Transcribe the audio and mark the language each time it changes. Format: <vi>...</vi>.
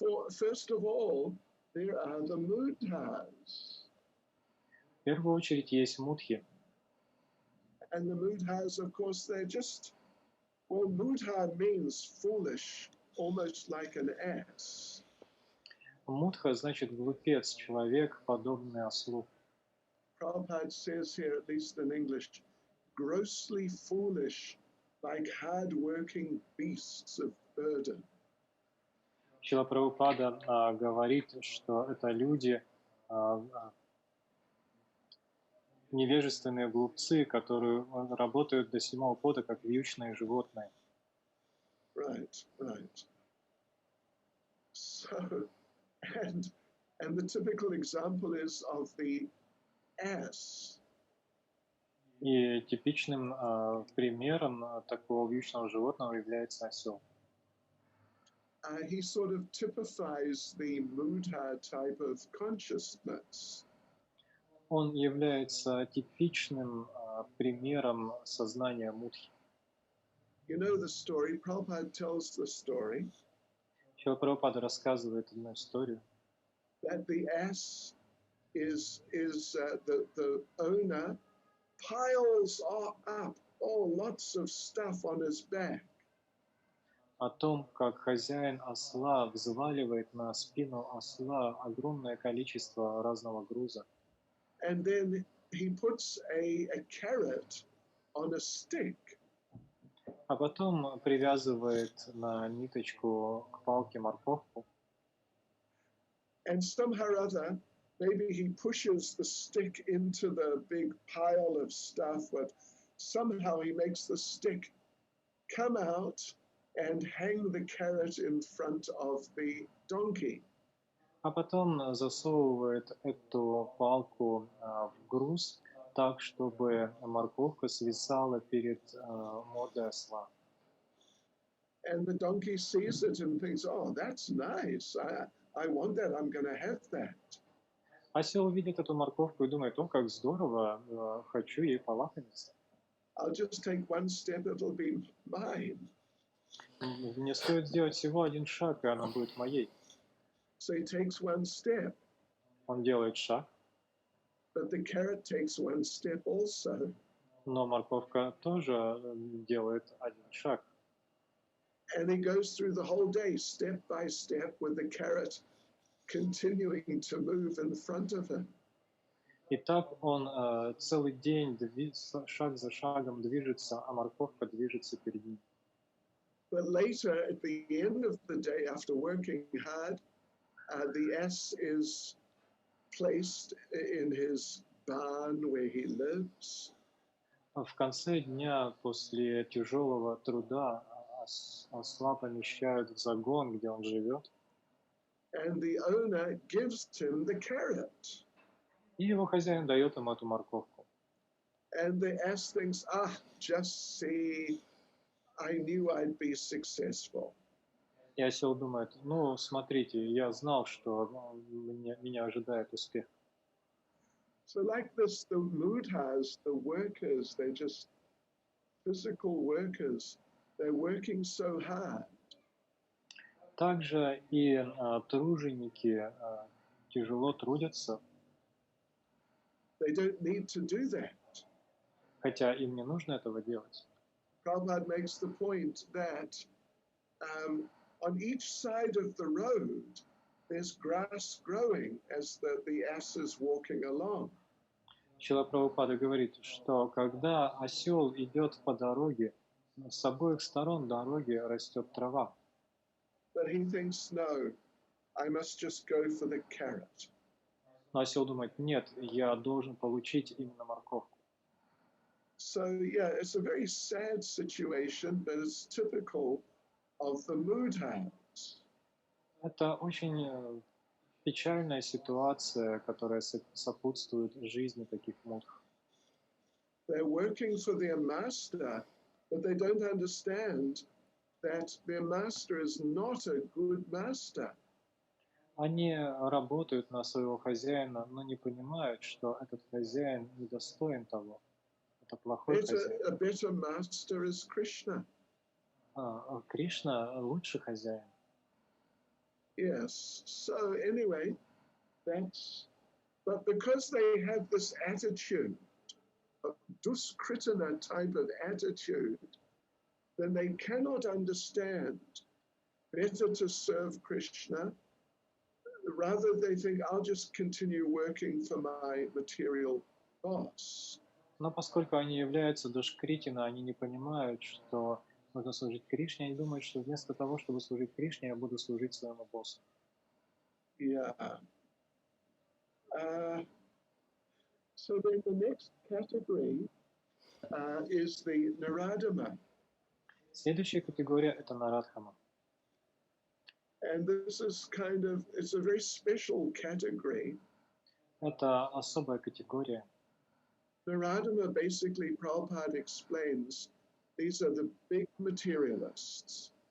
<en>First of all, there are the mudhas.</en> <ru>В первую очередь есть мудхи.</ru> <en>And the mudhas, of course, they're just, well, mudha means foolish, almost like an ass.</en> <ru>Мудха значит глупец, человек, подобный ослу.</ru> <en>Prabhupada says here, at least in English, grossly foolish, like hard-working beasts of burden.</en> <ru>Шрила Прабхупада говорит, что это люди, невежественные глупцы, которые работают до 7-го пота, как вьючные животные.</ru> <en>Right. So, and the typical example is of the ass.</en> <ru>И типичным примером такого вьючного животного является осел.</ru> <en>He sort of typifies the Buddha type of consciousness.</en> <ru>Он является типичным примером сознания мудхи.</ru> <en>You know the story, Prabhupada tells the story</en> <ru>Шрила Прабхупада рассказывает одну историю,</ru> <en>that the ass is the owner piles up lots of stuff on his back.</en> <ru>о том, как хозяин осла взваливает на спину осла огромное количество разного груза.</ru> <en>And then he puts a carrot on a stick.</en> <ru>А потом привязывает на ниточку к палке морковку.</ru> <en>And somehow or other, maybe he pushes the stick into the big pile of stuff, but somehow he makes the stick come out and hang the carrot in front of the donkey.</en> <ru>А потом засовывает эту палку в груз так, чтобы морковка свисала перед мордой осла.</ru> <en>And the donkey sees it and thinks, oh, that's nice. I want that. I'm going to have that.</en> <ru>Осел видит эту морковку и думает: о, как здорово, хочу ей полакомиться.</ru> <en>I'll just take one step, it'll be mine.</en> <ru>Мне стоит сделать всего один шаг, и она будет моей.</ru> <en>So he takes one step.</en> <ru>Он делает шаг,</ru> <en>but the carrot takes one step also.</en> <ru>но морковка тоже делает один шаг.</ru> <en>And he goes through the whole day, step by step, with the carrot continuing to move in front of him.</en> <ru>И так он целый день шаг за шагом движется, а морковка движется перед ним.</ru> <en>But later, at the end of the day, after working hard, the ass is placed in his barn where he lives.</en> <ru>В конце дня, после тяжелого труда, осла помещают в загон, где он живет.</ru> <en>And the owner gives him the carrot.</en> <ru>И его хозяин дает ему эту морковку.</ru> <en>And the ass thinks, just see, I knew I'd be successful.</en> <ru>И осел думает: ну, смотрите, я знал, что меня ожидает успех.</ru> <en>So like this, the mudhas, the workers, they're just physical workers. They're working so hard.</en> <ru>Также и труженики тяжело трудятся,</ru> <en>They don't need to do that.</en> <ru>хотя им не нужно этого делать.</ru> <en>Prabhupada makes the point that on each side of the road, there's grass growing as the ass is walking along.</en> <ru>Шрила Прабхупада говорит, что когда осел идет по дороге, с обоих сторон дороги растет трава.</ru> <en>But he thinks, no, I must just go for the carrot.</en> <ru>Но осел думает: нет, я должен получить именно морковку.</ru> <en>So yeah, it's a very sad situation, but it's typical of the mudhas.</en> <ru>Это очень печальная ситуация, которая сопутствует жизни таких мудх.</ru> <en>They're working for their master, but they don't understand that their master is not a good master.</en> <ru>Они работают на своего хозяина, но не понимают, что этот хозяин недостоин того. Это плохой хозяин.</ru> <en>A better master is Krishna.</en> <ru>Кришна лучший хозяин.</ru> <en>Yes. So anyway, but because they have this attitude, a duskritana type of attitude, then they cannot understand better to serve Krishna. Rather, they think, I'll just continue working for my material boss.</en> <ru>Но поскольку они являются душкритина, они не понимают, что нужно служить Кришне, они думают, что вместо того, чтобы служить Кришне, я буду служить своему боссу.</ru> <en>Yeah. So then the next category is the Naradama.</en> <ru>Следующая категория – это Нарадхама.</ru> <en>And this is it's a very special category.</en> <ru>Это особая категория.</ru> <en>Naradama basically, Prabhupada explains, these are the big materialists.</en>